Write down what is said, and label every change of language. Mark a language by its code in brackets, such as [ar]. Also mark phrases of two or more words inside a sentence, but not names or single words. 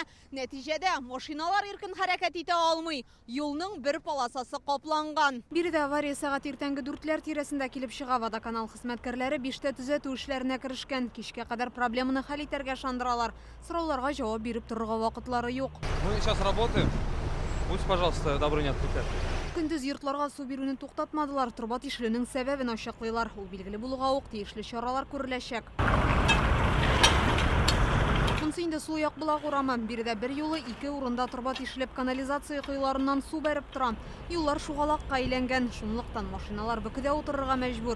[tt] Нәтиҗәдә машиналар иркен хәрәкәт итә алмый. Юлның бер полосасы капланган. Биредә авария сәгать иртәнге 4ләр тирәсендә килеп чыга. Водоканал хезмәткәрләре 5тә төзәтү эшләренә керешкән. Кичкә кадәр проблеманы хәл итәргә шандыралар. Сорауларга җавап биреп торырга вакытлары юк. [ru] Мы сейчас работаем. Будьте, пожалуйста, добры не отвлекать. [tt] Көндез йортларга су бирүне туктатмадылар. Труба тишелүнең сәбәбен ачыклыйлар. Ул билгеле булуга ук тиешле чаралар күреләчәк. Монсы инде Сулуяк булак урамы. Биредә бер юлы 2 урында труба тишелеп канализация койларыннан су бәреп тора. Юллар шугалакка әйләнгән. Шунлыктан машиналар бөкедә утырырга мәҗбүр.